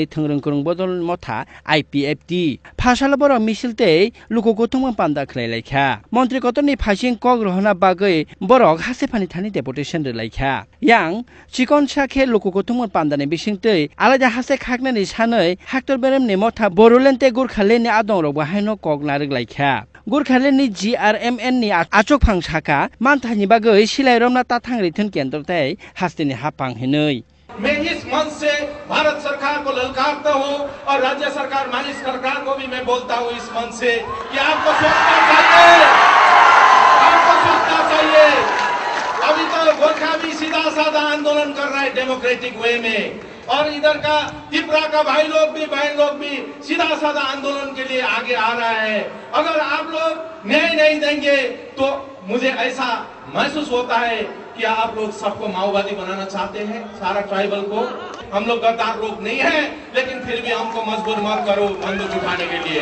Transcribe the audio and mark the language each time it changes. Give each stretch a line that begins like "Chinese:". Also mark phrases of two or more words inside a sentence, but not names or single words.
Kok Borok: thongrong kurung bodol motha IPFT phasalaboro misilte lukokotongma panda khlailaikha mantri kotoni phasing kograhona bagui borok haste phani thani deputation relaikha yang chikon sakhe lukokotongma pandane bising alaida hase khaknani sanoi haktor berem ni motha borolente gurkhaleni adong robo haino kognarik laikha gurkhaleni GRMN ni achok phang saka manthani bagoi silai romna tathang rithun kendro tai hasteni hapang hinoi
Hindi: मैं इस मंच से भारत सरकार को ललकारता हूं और राज्य सरकार माननीय सरकार को भी मैं बोलता हूं इस मंच से कि आपको सोचना चाहिए अभी तो गोरखा भी सीधा साधा आंदोलन कर रहा है
English: democratic way
Hindi: में और इधर का त्रिपुरा का भाई लोग भी बहन लोग भी सीधा साधा आंदोलन के लिए आगे आ रहा है अगर आप लोग न्याय नहीं देंगे तो मुझे ऐसा महसूस होता है कि आप लोग सबको माओवादी बनाना चाहते हैं सारा ट्राइबल को हम लोग गद्दार लोग नहीं है लेकिन फिर भी हमको मजबूर मत करो बंदूक उठाने के लिए